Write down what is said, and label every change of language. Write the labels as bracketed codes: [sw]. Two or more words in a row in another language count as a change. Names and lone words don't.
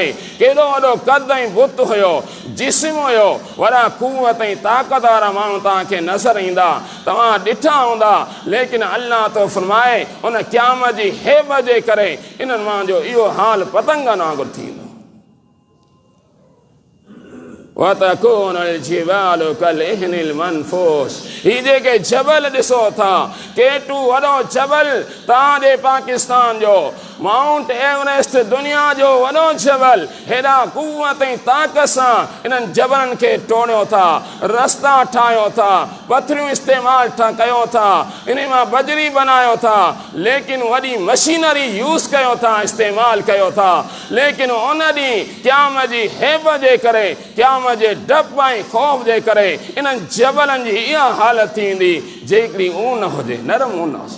[sd] केॾो वॾो कद ऐं बुत हुयो, जिस्म हुयो, वॾा कुवत ऐं ताक़त वारा माण्हू तव्हांखे नज़र ईंदा, तव्हां ॾिठा हूंदा। लेकिन अल्लाह तो फरमाए उन क़यामत जी हेब जे करे इन्हनि मां जो इहो हाल पतंगनि वांगुरु थींदो। [ar] وتكون الجبال كالعهن المنفوش. [sd] ही जेके जबल ॾिसो था, केटू वॾो जबल तव्हांजे पाकिस्तान जो, माउंट एवरेस्ट दुनिया जो वॾो जबल, हेॾा कुवत ऐं ताक़त सां इन्हनि जबलनि खे टोड़ियो था, रस्ता ठाहियो था, पथरियूं इस्तेमाल कयो था, इन मां बजरी बनायो था, लेकिन वॾी मशीनरी यूज़ कयो था, इस्तेमाल कयो था। लेकिन उन ॾींहुं क़यामत जी हेब जे करे, क़यामत जे डप ऐं ख़ौफ़ जे करे इन्हनि जबलनि जी इहा हालत थींदी जेकॾहिं ऊन हुजे, नरम ऊन हुजे।